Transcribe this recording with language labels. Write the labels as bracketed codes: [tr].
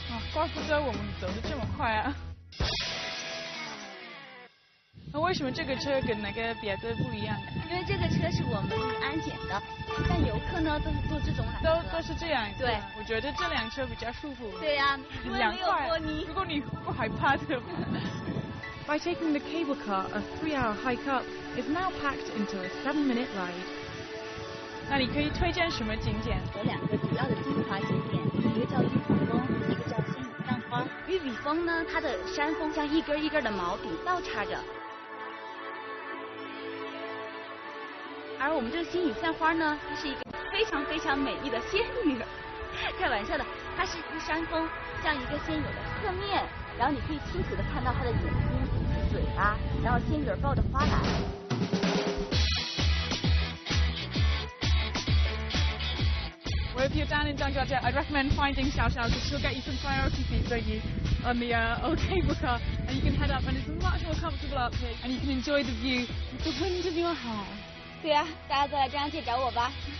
[zh] 啊，怪不得我们走得这么快啊！那为什么这个车跟那个别的不一样？因为这个车是我们安检的，但游客呢都是坐这种缆车。都是这样。对，我觉得这辆车比较舒服。对呀，因为没有玻璃。如果你不害怕的。 [en] By taking the cable car, a 3-hour hike up is now packed into a 7-minute ride. [zh] 那你可以推荐什么景点？有2个主要的精华景点，一个叫玉峰峰，一个叫仙女散花。玉笔峰呢，它的山峰像一根一根的毛笔倒插着。而我们这个仙女散花呢，它是一个非常非常美丽的仙女，开玩笑的，它是一个山峰，像一个仙女的侧面，然后你可以清楚的看到她的眼睛、嘴巴，然后仙女抱着花篮。 [en] Well, if you're down in Zhangjiajie, I'd recommend finding Xiao Xiao because she'll get you some priority seats, don't you, on the old cable car, and you can head up, and it's much more comfortable up here, and you can enjoy the view with the wind of your hair. [zh] 对啊，大家都来张家界找我吧。